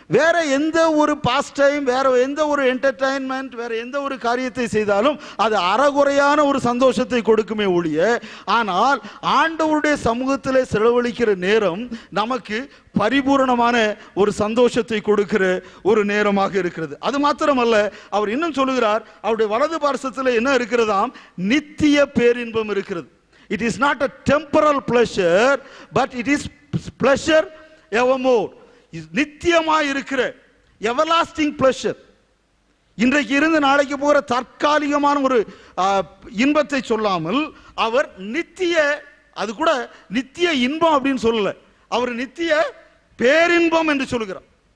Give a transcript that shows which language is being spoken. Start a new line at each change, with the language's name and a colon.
Tamil: வேற எந்த ஒரு பாஸ்ட் டைம், வேற எந்த ஒரு என்டர்டைன்மெண்ட், வேற எந்த ஒரு காரியத்தை செய்தாலும் அது அறகுறையான ஒரு சந்தோஷத்தை கொடுக்குமே ஒழிய, ஆனால் ஆண்டவருடைய சமூகத்திலே செலவழிக்கிற நேரம் நமக்கு பரிபூரணமான ஒரு சந்தோஷத்தை கொடுக்கிற ஒரு நேரமாக இருக்கிறது. அது மாத்திரமல்ல, அவர் இன்னும் சொல்லுகிறார், அவருடைய வலது பார்சத்தில் என்ன இருக்கிறதாம்? நித்திய பேரின்பம் இருக்கிறது.
English: It is not a temporal pleasure, but it is pleasure evermore.
Tamil: நித்தியமாய் இருக்கிற
English: everlasting pleasure.
Tamil: இன்றைக்கு இருந்து நாளைக்கு போகிற தற்காலிகமான ஒரு இன்பத்தை சொல்லாமல் அவர் நித்திய, அது கூட நித்திய இன்பம் அப்படின்னு சொல்லல, அவர் நித்திய பேரின்பம் என்று சொல்கிறார்.